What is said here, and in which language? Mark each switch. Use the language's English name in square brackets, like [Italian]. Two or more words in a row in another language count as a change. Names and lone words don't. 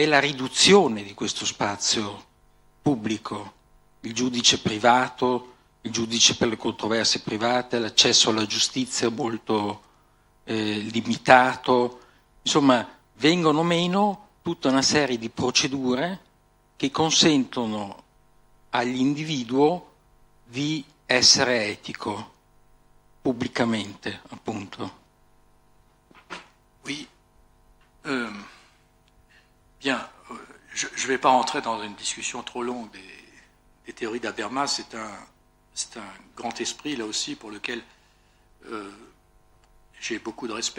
[Italian] la riduzione di questo spazio pubblico, il giudice privato, il giudice per le controversie private, l'accesso alla giustizia molto limitato, insomma vengono meno tutta una serie di procedure che consentono all'individuo di essere etico pubblicamente, appunto. [French] Oui. Bien, je ne vais pas rentrer dans une discussion trop longue des théories d'Habermas. C'est un grand esprit, là aussi, pour lequel j'ai beaucoup de respect.